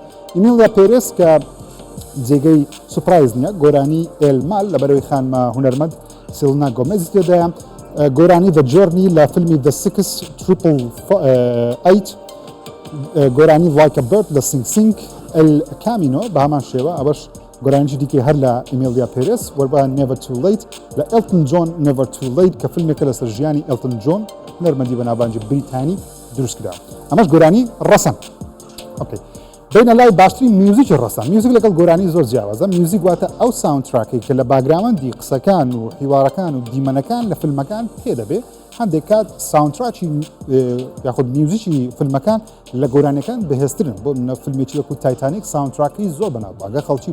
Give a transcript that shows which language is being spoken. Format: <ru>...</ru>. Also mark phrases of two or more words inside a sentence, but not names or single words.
<ckb>ئیمێلیا پێرێس کە جێگەی سوپرایز نییە گۆرانی ئێلمال لە بەرەوەی خانمە هونەرمەند سیلنا گۆمێزی تێدایە. گۆرانی The Journey لە فیلمی The 688 گۆرانی Like a Bird لە Sing Sing El Camino بە هەمان شێوە ئەوەش گۆرانیی دیکەی هەر لە ئیمێلیا پێرێس وەربە Never Too Late لە Elton John Never Too Late کە فیلمێکە لەسەر ژیانی Elton John هونەرمەندی بەناوبانگی بریتانی دروست کرا. ئەمەش گۆرانی ڕەسەن. بین لای باشترین میوزیکی ڕستان میوزیک لەگەڵ گۆرانی زۆر جیاوازە میوزیک واتە ئەو ساوندتراکی کە لە باگراوەندی قسەکان و حیوارەکان و دیمەنەکان لە فیلمەکان پێ دەبێ هەندێک کات ساوندتراکی یاخود میوزیکی فیلمەکان لە گۆرانەکان بەهێزترن بۆ منە فیلمێکی وەکو تایتانیک ساوندتراکی زۆر بەناوبانگە خەڵکی</ckb>